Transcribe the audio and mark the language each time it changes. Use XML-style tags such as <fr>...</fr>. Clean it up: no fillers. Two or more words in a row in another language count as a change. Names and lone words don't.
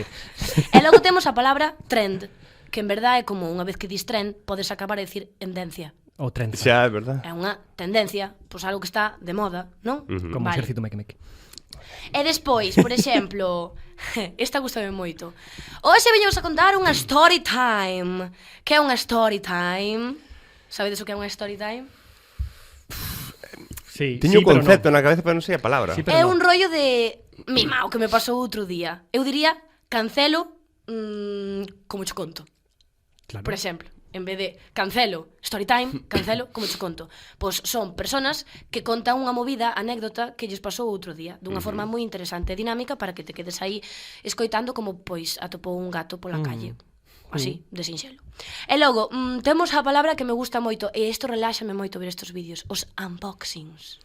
<gl>E logo temos a palabra trend, que en verdade é como unha vez que dis trend, podes acabar a decir tendencia. Ou trenza. Xa, é verdad. É unha tendencia, pois algo que está de moda, non? Como</gl> <es>o exército meque.</es> <gl>E despois, por exemplo, esta gustame moito. Hoxe veñemos a contar unha</gl> <en>story time.</en> <gl>Que é unha</gl> <en>story time?</en> <gl>Sabedes o que é unha</gl> <en>story time?</en> <gl>Sí, Tiño un pero concepto na cabeza, pero non sei a palabra. Sí, É pero un rollo de mima, o que me pasou outro día. Eu diría cancelo como che conto. Claro. Por exemplo, en vez de cancelo,</gl> <en>story time,</en> <gl>cancelo, como che conto. Pois son personas que contan unha movida, anécdota, que lles pasou outro día, dunha forma moi interesante e dinámica para que te quedes aí escoitando como, pois, atopou un gato pola calle. Así, de sinxelo. E logo, temos a palabra que me gusta moito, e isto reláxame moito ver estes vídeos, os unboxings.</gl>